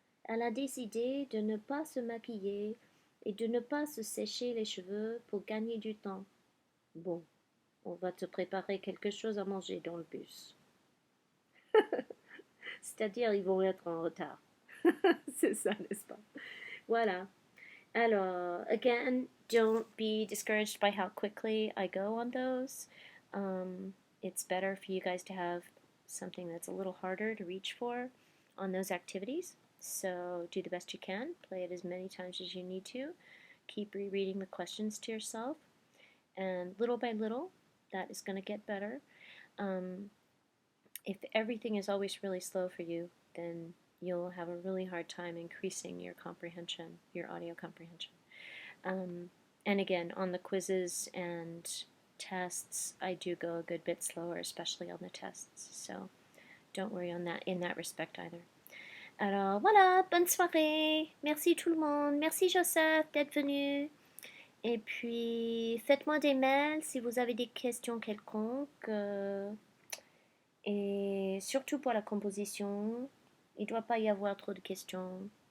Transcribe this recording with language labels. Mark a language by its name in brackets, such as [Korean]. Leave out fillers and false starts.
[French] Elle a décidé de ne pas se maquiller et de ne pas se sécher les cheveux pour gagner du temps. Bon, on va te préparer quelque chose à manger dans le bus. C'est-à-dire, ils vont être en retard. C'est ça, n'est-ce pas? Voilà. [English] Alors, again, don't be discouraged by how quickly I go on those. It's better for you guys to have something that's a little harder to reach for on those activities. So do the best you can. Play it as many times as you need to. Keep rereading the questions to yourself. And little by little, that is going to get better. If everything is always really slow for you, then you'll have a really hard time increasing your comprehension, your audio comprehension. And again, on the quizzes and tests, I do go a good bit slower, especially on the tests. So don't worry on that in that respect either. [French] Alors voilà, bonne soirée. Merci tout le monde. Merci Joseph d'être venu. Et puis faites-moi des mails si vous avez des questions quelconques. Et surtout pour la composition, il ne doit pas y avoir trop de questions.